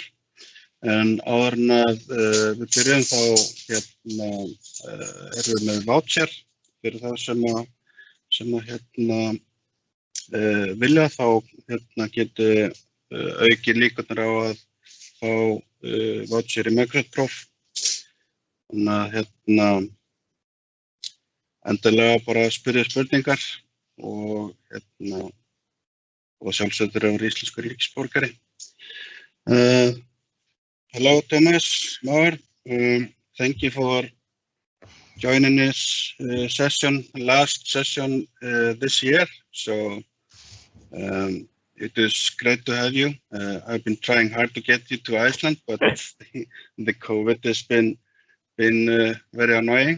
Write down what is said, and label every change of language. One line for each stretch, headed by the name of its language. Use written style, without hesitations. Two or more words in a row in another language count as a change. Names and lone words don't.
Icelandic: En áður en að við byrjum þá erum við með voucher fyrir það sem vilja þá geti aukið líkurnar á að fá voucher í Microsoft Prof. Þannig að endilega bara spyrja spurningar og sjálfsögður er íslenskur ríkisborgari.
English: Hello Thomas Maurer, thank you for joining this last session this year. So it is great to have you. I've been trying hard to get you to Iceland, but the COVID has been very annoying.